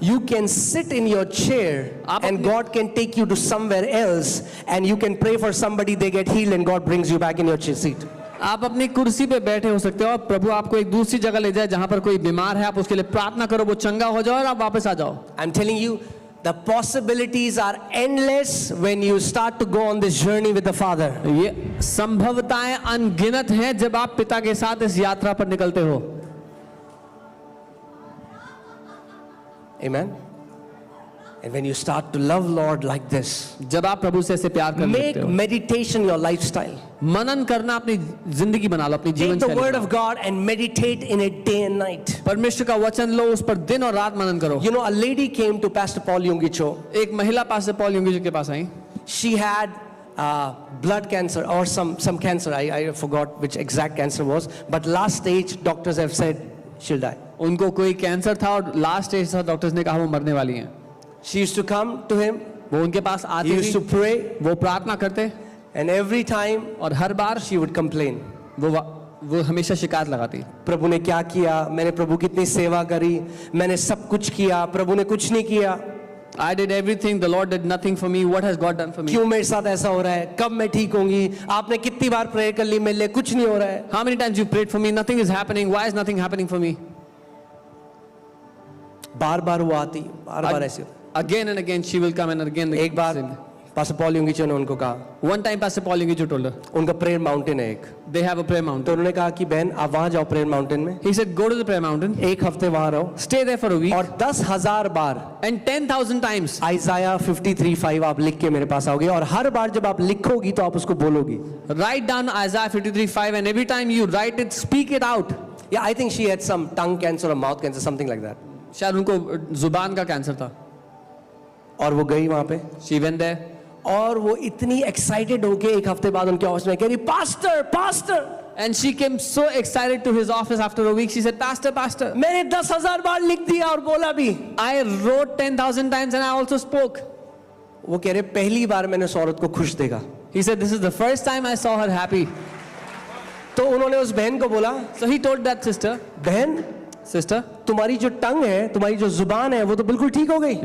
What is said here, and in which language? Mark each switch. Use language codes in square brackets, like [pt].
[en] You can sit in your chair and God can take you to somewhere else and you can pray for somebody, they get healed and God brings you back in your seat. [hi] आप अपनी कुर्सी पे बैठे हो सकते हो और प्रभु आपको एक दूसरी जगह ले जाए जहां पर कोई बीमार है, आप उसके लिए प्रार्थना करो, वो चंगा हो जाए और आप वापस आ जाओ. [en] I'm telling you, The possibilities are endless when you start to go on this journey with the Father. [hi] ये संभवताएं अनगिनत हैं जब आप पिता के साथ इस यात्रा पर निकलते हो. [en] Amen. And when you start to love Lord like this, [hi] जब आप प्रभु से ऐसे प्यार करने [en] make [hi] लगते हो, [en] meditation your lifestyle. [hi] मनन करना अपनी जिंदगी बना लो, अपनी जीवन [en] Take the [hi] शैली [en] word [hi] बनाओ. [en] of God and meditate in it day and night. [hi] परमेश्वर का वचन लो, उस पर दिन और रात मनन करो. [en] You know, a lady came to Pastor Paul Yungicho. [hi] एक महिला पास्टर पॉल युंगी जी के पास आई. [en] She had blood cancer or some cancer. I forgot which exact cancer was. But last stage, doctors have said she'll die. [hi] उनको कोई cancer था और last stage था, doctors ने कहा वो मरने वाली हैं. [en] She used to come to him. [hi] वो उनके पास [en] He [hi] आती [en] used to [hi] थी, [en] pray. [hi] वो प्रार्थना करते, [en] And every time [hi] और हर बार [en] she would complain. [hi] वो हमेशा शिकायत लगाती. प्रभु ने क्या किया, मैंने प्रभु की इतनी सेवा करी, मैंने सब कुछ किया, प्रभु ने कुछ नहीं किया. [en] I did everything, the Lord did nothing for me. What has God done for me? [hi] क्यों मेरे साथ ऐसा हो रहा है, कब मैं ठीक होंगी, आपने कितनी बार प्रेयर कर ली, मेरे लिए कुछ नहीं हो रहा है. [en] How many times you prayed for me? Nothing is happening. Why is nothing happening for me? [hi] बार बार वो आती, बार बार ऐसे. [en] Again and again she will come and again. [hi] एक बार पास्टर पॉल युंगिचो ने उनको कहा, [en] One time Pastor Paul Yungi told her, [hi] उनका prayer mountain है एक, [en] they have a prayer [hi] तो [en] mountain. [hi] उन्होंने कहा कि बहन आप वहां जाओ प्रेयर माउंटेन में, [en] He said, go to the prayer mountain, [hi] एक हफ्ते वहां रहो [en] stay there for a week, [hi] और 10,000 बार [en] and 10,000 times [hi] आइजाया 53:5 आप लिख के मेरे पास आओगे, और हर बार जब आप लिखोगी तो आप उसको बोलोगी. [en] write down Isaiah 53:5, and every time you write it, speak it out. Yeah, I think she had some tongue cancer or mouth cancer, something like that. [hi] शायद उनको जुबान का कैंसर था. और वो गई वहां पे, [en] She went there, [hi] और वो इतनी एक्साइटेड होके एक हफ्ते बाद उनके ऑफिस में कह रही, pastor pastor, [en] and she came so excited to his office after a week. She said, Pastor, Pastor, [hi] मैंने 10,000 बार लिख दिया और बोला भी. [en] I wrote 10,000 times and I also spoke. [hi] वो कह रहे पहली बार मैंने उस औरत को खुश देखा. [en] He said, this is the first time I saw her happy. [hi] तो उन्होंने उस बहन को बोला, [en] So he told that sister, [hi] बहन [en] sister, [hi] तुम्हारी जो टंग है, तुम्हारी जो जुबान है, वो तो बिल्कुल ठीक हो गई.